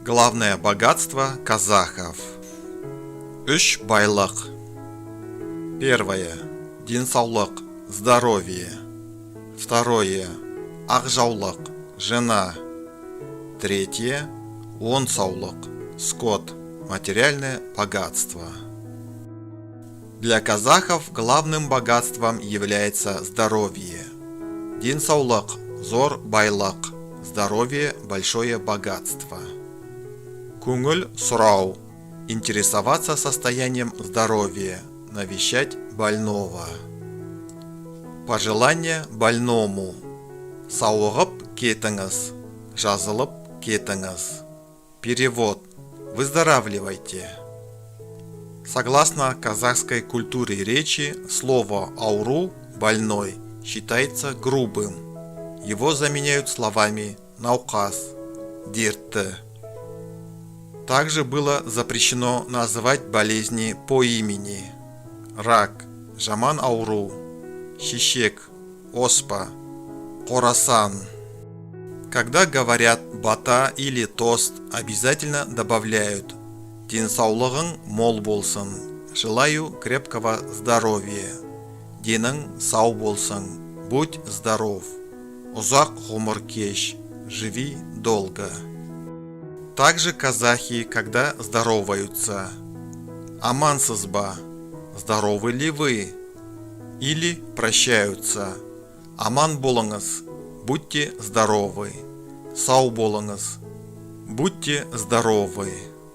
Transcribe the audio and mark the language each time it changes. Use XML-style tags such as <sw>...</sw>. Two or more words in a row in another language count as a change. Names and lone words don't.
<ru>Главное богатство казахов.</ru> <kk>Үш байлық. Первое. Денсаулық,</kk> <ru>здоровье. Второе. Ақжаулық, жена. Третье. Онсаулық, скот, материальное богатство. Для казахов главным богатством является здоровье.</ru> <kk>Денсаулық, зор байлық.</kk> <ru>Здоровье – большое богатство.</ru> <kk>Көңіл сұрау.</kk> <ru>Интересоваться состоянием здоровья. Навещать больного. Пожелание больному.</ru> <kk>Сауығып кетіңіз. Жазылып кетіңіз.</kk> <ru>Перевод. Выздоравливайте. Согласно казахской культуре речи, слово «ауру» – «больной» считается грубым. Его заменяют словами «наукас», «дертті». Также было запрещено называть болезни по имени: рак,</ru> <kk>жаман ауру, шишек, оспа, қорасан.</kk> <ru>Когда говорят бата или тост, обязательно добавляют:</ru> <kk>денсаулығың мол болсын,</kk> <ru>желаю крепкого здоровья,</ru> <kk>денің сау болсын,</kk> <ru>будь здоров,</ru> <kk>ұзақ ғұмыр кеш,</kk> <ru>живи долго. Также казахи, когда здороваются:</ru> <kk>амансыз ба,</kk> <ru>здоровы ли вы? Или прощаются:</ru> <kk>аман болыңыз,</kk> <ru>будьте здоровы,</ru> <kk>сау болыңыз,</kk> <ru>будьте здоровы.</ru>